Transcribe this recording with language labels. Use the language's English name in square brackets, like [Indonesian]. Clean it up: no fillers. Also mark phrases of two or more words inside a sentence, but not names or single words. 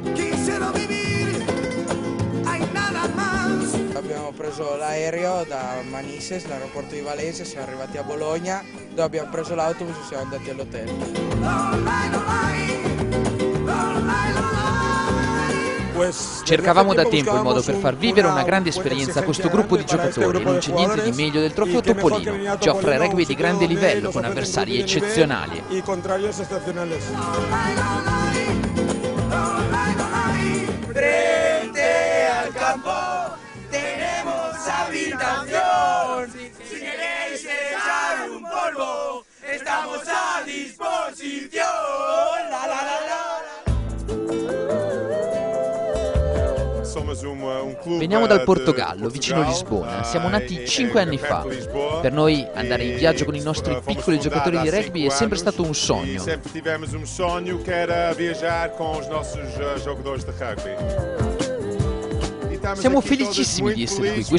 [Italian] Abbiamo preso l'aereo da Manises, l'aeroporto di Valencia, siamo arrivati a Bologna, dove abbiamo preso l'autobus e siamo andati all'hotel. Cercavamo da tempo il modo per far vivere una grande esperienza a questo gruppo di giocatori e non c'è niente di meglio del trofeo Topolino. Ci offre rugby di grande livello con avversari eccezionali. [Spanish] Frente al campo tenemos habitación. Si queréis echar un polvo, estamos a disposición. La, la, la, la. [Italian] Veniamo dal Portogallo, vicino Lisbona. Siamo nati 5 anni fa. Per noi andare in viaggio con i nostri piccoli giocatori di rugby è sempre stato un sogno. Siamo felicissimi di essere qui.